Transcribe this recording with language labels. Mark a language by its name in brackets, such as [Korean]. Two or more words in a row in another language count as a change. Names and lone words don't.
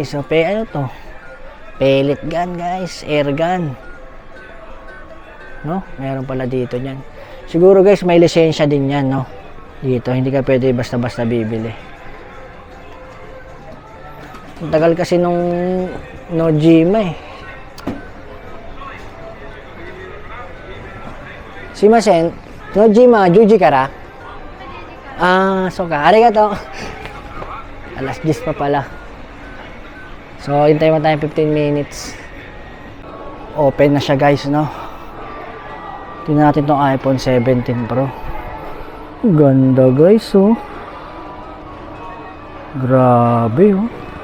[Filipino] So, ano to? [English] Pellet gun guys. Air gun. [Filipino] No? Meron pala dito niyan. Siguro guys may lisensya din yan no? Dito. Hindi ka pwede basta-basta bibili. Ang tagal kasi nung Nojima eh. [Japanese] すみません、ノジマ、10時から? あ、そうか。ありがとう. [Filipino] Alas 10 pa pala. So, hintay mo tayo 15 minutes. Open na siya guys, no? Tingnan natin tong iPhone 17 Pro. Ganda guys, oh. Grabe, oh.